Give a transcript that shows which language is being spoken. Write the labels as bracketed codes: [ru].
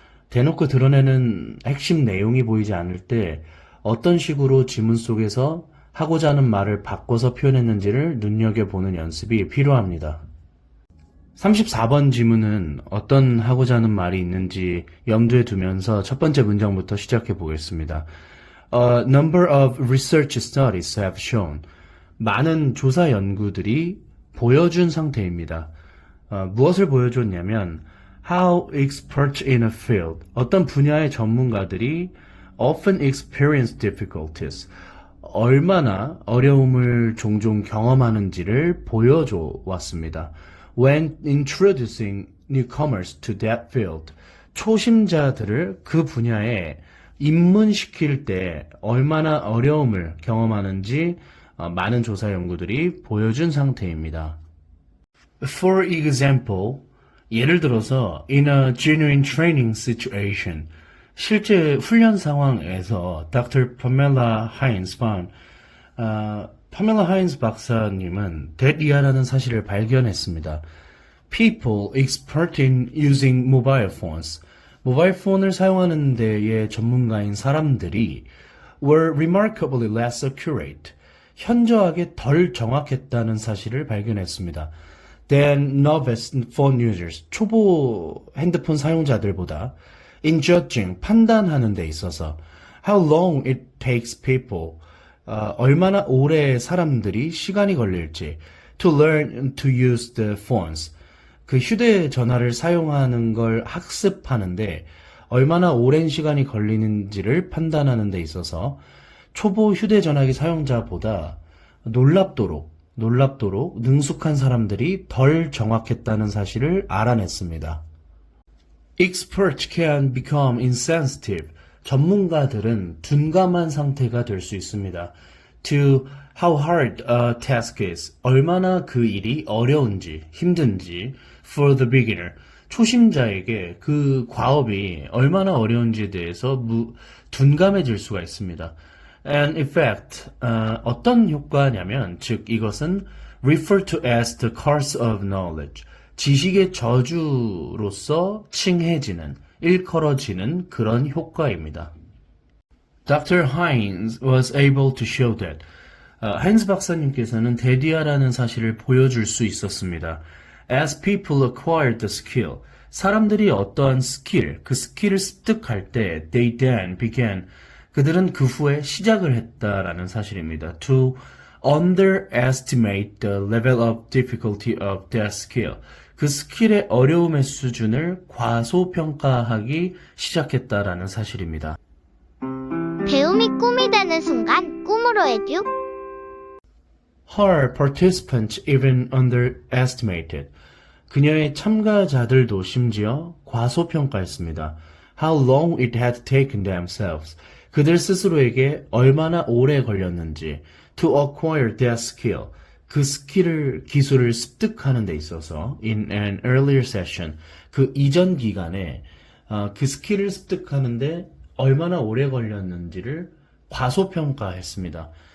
[ko] 대놓고 드러내는 핵심 내용이 보이지 않을 때 어떤 식으로 지문 속에서 하고자 하는 말을 바꿔서 표현했는지를 눈여겨보는 연습이 필요합니다. 34번 지문은 어떤 하고자 하는 말이 있는지 염두에 두면서 첫 번째 문장부터 시작해 보겠습니다. [en] A number of research studies have shown. [ko] 많은 조사 연구들이 보여준 상태입니다. 무엇을 보여줬냐면 [en] how experts in a field, [ko] 어떤 분야의 전문가들이 [en] often experience difficulties, [ko] 얼마나 어려움을 종종 경험하는지를 보여줘 왔습니다. [en] When introducing newcomers to that field, [ko] 초심자들을 그 분야에 입문시킬 때 얼마나 어려움을 경험하는지 많은 조사 연구들이 보여준 상태입니다. [en] For example, [ko] 예를 들어서 [en] in a genuine training situation, [ko] 실제 훈련 상황에서 [en] Dr. [ko] Pamela Hines found, 파멜라 하인스 박사님은 that-이하라는 사실을 발견했습니다. [en] People expert in using mobile phones, [ko] 모바일 폰을 사용하는 데의 전문가인 사람들이 [en] were remarkably less accurate, [ko] 현저하게 덜 정확했다는 사실을 발견했습니다. [en] than novice phone users, [ko] 초보 핸드폰 사용자들보다 [en] in judging, [ko] 판단하는 데 있어서 [en] how long it takes people, [ko] 얼마나 오래 사람들이 시간이 걸릴지 [en] to learn to use the phones, [ko] 그 휴대전화를 사용하는 걸 학습하는데 얼마나 오랜 시간이 걸리는지를 판단하는 데 있어서 초보 휴대전화기 사용자보다 놀랍도록 능숙한 사람들이 덜 정확했다는 사실을 알아냈습니다. [en] Experts can become insensitive. [ko] 전문가들은 둔감한 상태가 될 수 있습니다. [en] To how hard a task is. [ko] 얼마나 그 일이 어려운지, 힘든지. [en] For the beginner. [ko] 초심자에게 그 과업이 얼마나 어려운지에 대해서 둔감해질 수가 있습니다. [en] And in fact, [ko] 어떤 효과냐면, 즉 이것은 [en] refer to as the curse of knowledge. [ko] 지식의 저주로서 칭해지는, 일컬어지는 그런 효과입니다. [en] Dr. Hines was able to show that. [ko] 하인스 박사님께서는 that-이하라는 사실을 보여줄 수 있었습니다. [en] As people acquired the skill, [ko] 사람들이 어떠한 스킬, 그 스킬을 습득할 때 [en] they then began, [ko] 그들은 그 후에 시작을 했다라는 사실입니다. [en] To underestimate the level of difficulty of that skill, [ko] 그 스킬의 어려움의 수준을 과소평가하기 시작했다라는 사실입니다. 배움이 꿈이 되는 순간 꿈으로 에듀. [en] Her participants even underestimated. [ko] 그녀의 참가자들도 심지어 과소평가했습니다. [en] How long it had taken themselves. [ko] 그들 스스로에게 얼마나 오래 걸렸는지 [en] to acquire that skill. [ko] 그 기술을 습득하는 데 있어서 [en] in an earlier session, [ko] 그 이전 기간에 그 스킬을 습득하는데 얼마나 오래 걸렸는지를 과소평가했습니다.